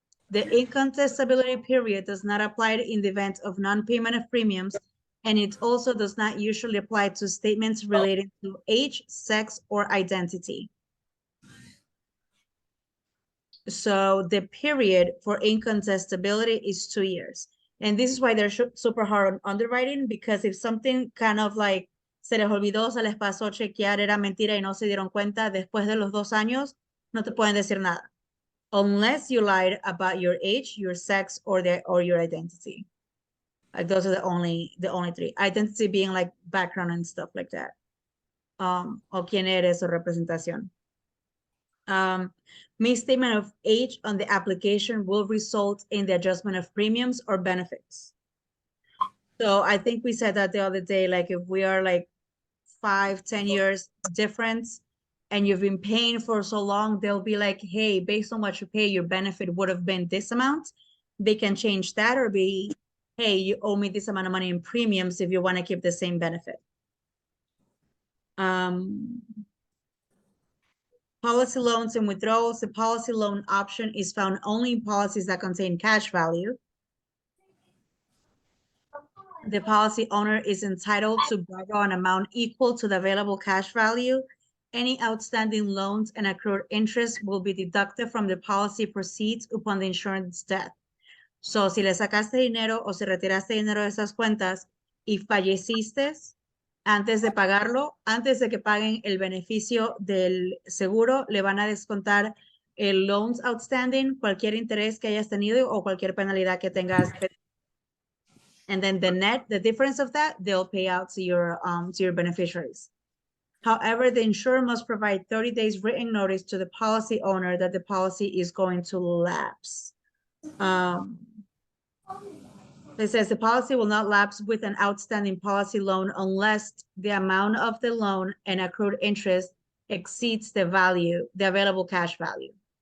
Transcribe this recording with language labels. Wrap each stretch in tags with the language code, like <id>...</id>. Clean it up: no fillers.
<en>The incontestability period does not apply in the event of non-payment of premiums, and it also does not usually apply to statements related to age, sex, or identity. So the period for incontestability is 2 years. And this is why they're super hard on underwriting, because if something kind of like</en> <es>se les olvidó, se les pasó chequear, era mentira y no se dieron cuenta, después de los 2 años, no te pueden decir nada.</es> <en>Unless you lied about your age, your sex, or your identity. Like those are the only 3. Identity being like background and stuff like that.</en> <es>O quién eres o representación.</es> <en>Misstatement of age on the application will result in the adjustment of premiums or benefits. So I think we said that the other day, like if we are like 5-10 years difference and you've been paying for so long, they'll be like, hey, based on what you pay, your benefit would have been this amount. They can change that or be, hey, you owe me this amount of money in premiums if you want to keep the same benefit. Policy loans and withdrawals. The policy loan option is found only in policies that contain cash value. The policy owner is entitled to borrow an amount equal to the available cash value. Any outstanding loans and accrued interest will be deducted from the policy proceeds upon the insurance death.</en> <es>So, si le sacaste dinero o si retiraste dinero de esas cuentas y falleciste antes de pagarlo, antes de que paguen el beneficio del seguro, le van a descontar el</es> <en>loans outstanding,</en> <es>cualquier interés que hayas tenido o cualquier penalidad que tengas.</es> <en>And then the difference of that, they'll pay out to your beneficiaries. However, the insurer must provide 30 days written notice to the policy owner that the policy is going to lapse. It says the policy will not lapse with an outstanding policy loan unless the amount of the loan and accrued interest exceeds the value, the available cash value.</en>